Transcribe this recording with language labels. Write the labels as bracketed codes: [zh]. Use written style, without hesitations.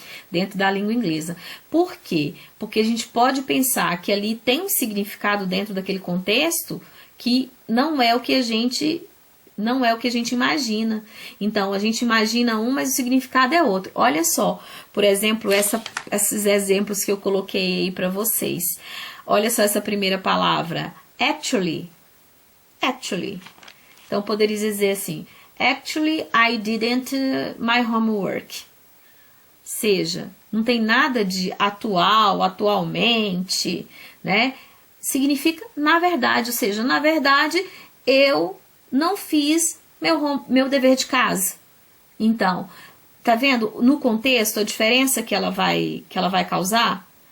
[pt] Dentro da língua inglesa. Por quê? Porque a gente pode pensar que ali tem um significado dentro daquele contexto que não é o que a gente imagina. Então, a gente imagina um, mas o significado é outro. Olha só, por exemplo, esses exemplos que eu coloquei aí para vocês. Olha só essa primeira palavra, actually. Actually. Então, poderia dizer assim, [en] actually, I didn't my homework. [pt] Seja, não tem nada de atual, atualmente, né? Significa na verdade, ou seja, na verdade, eu não fiz meu dever de casa. Então, tá vendo no contexto a diferença que ela vai causar?